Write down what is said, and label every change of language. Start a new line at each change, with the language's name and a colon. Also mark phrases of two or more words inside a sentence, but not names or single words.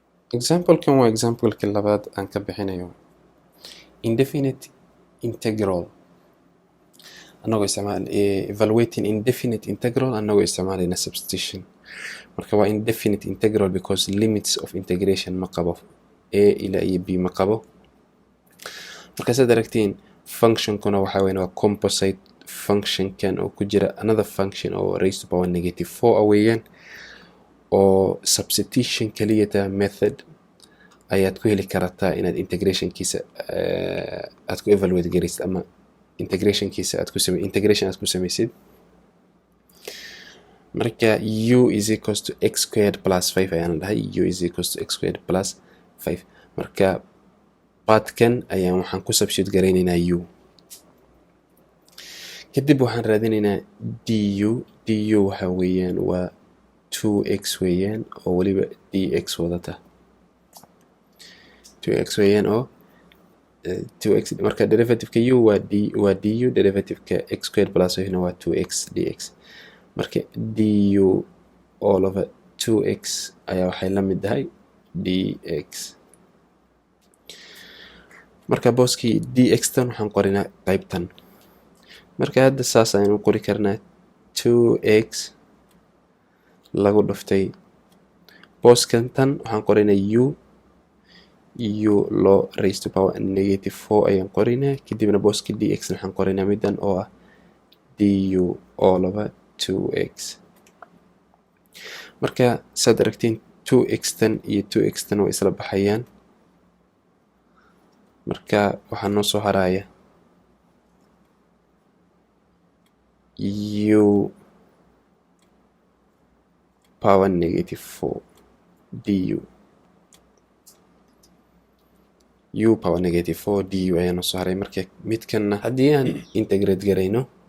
Somali: example kan waa example ka labaad aan ka bixinayo
English: indefinite integral
Somali: anagoo isticmaal
English: evaluating indefinite integral
Somali: anagoo isticmaalayna substitution marka waa
English: indefinite integral because limits of integration
Somali: ma qabo a ilaa iyo b ma qabo marka saad aragtiin function kuna waxa weyn waa
English: composite function
Somali: kan oo ku jira
English: another function
Somali: oo
English: raised to power negative 4
Somali: weeyaan oo substitution kaliyata method ayaad ku heli kartaa inaad integration kiisa aad ku evaluate garaysid ama integration kiisa aad ku samaysid
English: marka u is equals to x squared plus 5
Somali: ayaan dhahay
English: u is equals to x squared plus 5
Somali: marka pathkan ayaan waxaan ku substitute garaynaynaa u kadib waxaan raadinaynaa du waxa weeyaan waa 2x weeyaan oo waliba dx wadata 2x weeyaan oo 2x marka derivative-ka u waa du derivative-ka
English: x squared plus 5
Somali: waa 2x dx marka
English: du all over 2x
Somali: ayaa waxay la mid tahay dx marka booskii dx tan waxaan qorinaa qaybtan marka hadda saas ayaan u qori karnaa 2x lagu dhuftay booskan tan waxaan qorinaa u loo
English: raised to power negative 4
Somali: ayaan qorinaa kadibna booskii dx waxaan qorinaa midan oo ah
English: du all over 2x
Somali: marka saad aragtiin 2x tan iyo 2x tan way isla baxayaan marka waxaa noo soo haraya
English: u power negative 4 du u power negative 4 du
Somali: ayaa noo soo haray marka midkanna haddii aan integrate garayno